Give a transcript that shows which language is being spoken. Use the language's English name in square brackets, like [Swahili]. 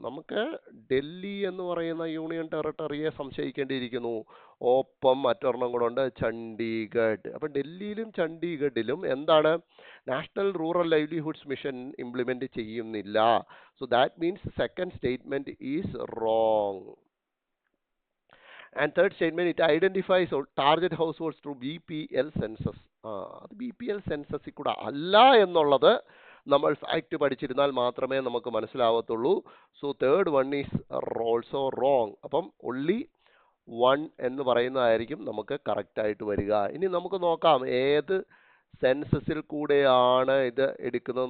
[Malayalam] നമുക്ക് ഡൽഹി എന്ന് പറയുന്ന യൂണിയൻ ടെറിട്ടറിയെ സംശയിക്കേണ്ടിയിരിക്കുന്നു. ഒപ്പം മറ്റൊരെണ്ണം കൂടെ ഉണ്ട്, ചണ്ഡീഗഡ്. അപ്പം ഡൽഹിയിലും ചണ്ഡീഗഡിലും എന്താണ് national rural livelihoods mission implement ചെയ്യുന്നില്ല. [English] So that means second statement is wrong. And third statement, it identifies target households through BPL census. [Malayalam] അത് BPL സെൻസസിൽ കൂടെ അല്ല എന്നുള്ളത് നമ്മൾ ഫാക്ട് പഠിച്ചിരുന്നാൽ മാത്രമേ നമുക്ക് മനസ്സിലാവത്തുള്ളൂ. [English] So third one is also wrong. [Malayalam] അപ്പം ഒൺലി 1 എന്ന് പറയുന്നതായിരിക്കും നമുക്ക് കറക്റ്റ് ആയിട്ട് വരിക. ഇനി നമുക്ക് നോക്കാം ഏത് സെൻസസിൽ കൂടെയാണ് ഇത് എടുക്കുന്നത്.